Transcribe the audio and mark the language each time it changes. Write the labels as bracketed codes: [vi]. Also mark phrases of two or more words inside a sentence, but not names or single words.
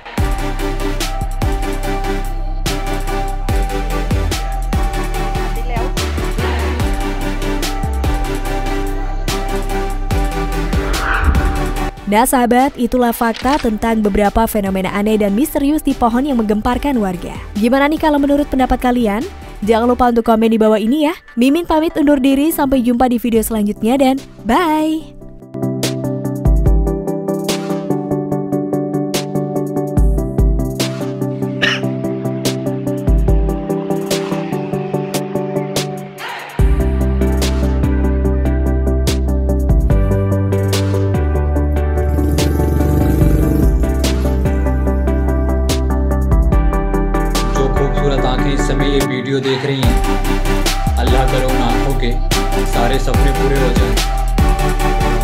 [id] Nah sahabat, itulah fakta tentang beberapa fenomena aneh dan misterius di pohon yang menggemparkan warga. Gimana nih kalau menurut pendapat kalian? Jangan lupa untuk komen di bawah ini ya. Mimin pamit undur diri, sampai jumpa di video selanjutnya dan bye! [hi] आंखें इस समय ये वीडियो देख रही हैं, अल्लाह करे उन आंखों के सारे सपने पूरे हो जाएं।